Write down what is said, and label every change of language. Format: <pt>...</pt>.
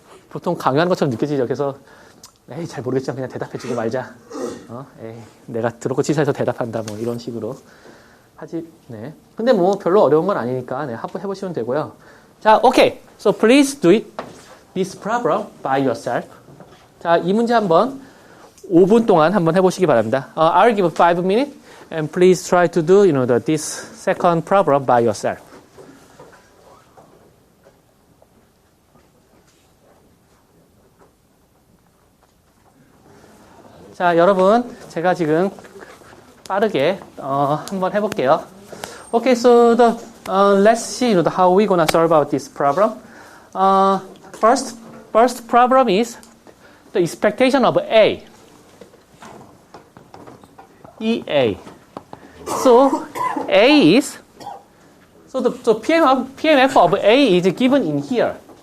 <ko>보통 강요하는 것처럼 느껴지죠. 그래서 에이 잘 모르겠지만 그냥 대답해주고 말자. 에이 내가 들었고 지사해서 대답한다 뭐 이런 식으로 하지. 네. 근데 뭐 별로 어려운 건 아니니까 네, 한번 해보시면 되고요. 자, 오케이.</ko> <en>So please do it this problem by yourself.</en> <ko>자, 이 문제 한번 5분 동안 한번 해보시기 바랍니다.</ko> <en>I'll give 5 minutes and please try to do this second problem by yourself.</en> <ko>자, 여러분, 제가 지금 빠르게 한번 해볼게요.</ko> <en>Okay, so let's see how we're gonna solve out this problem. First problem is the expectation of A. EA. So A is the PMF of A is given in here.</en>